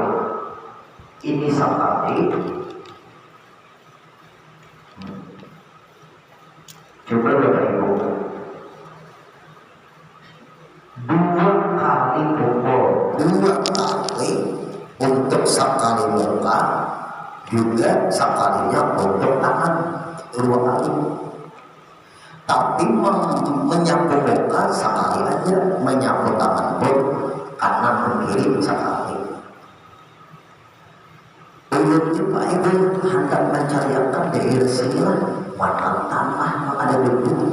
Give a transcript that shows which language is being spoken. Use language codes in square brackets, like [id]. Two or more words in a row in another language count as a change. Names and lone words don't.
[id] Ini sekali. Coba Bapak Ibu, dua kali pukul, dua kali untuk sekali muka, juga sekalinya untuk tangan, dua kali. Tapi menyapu muka sekali aja, menyapu tangan pun kanan ke kiri sekali. [bjn] Ulunnya Pak Ibu hendak mencariakan daerah sini lah, warna tanah yang ada debu.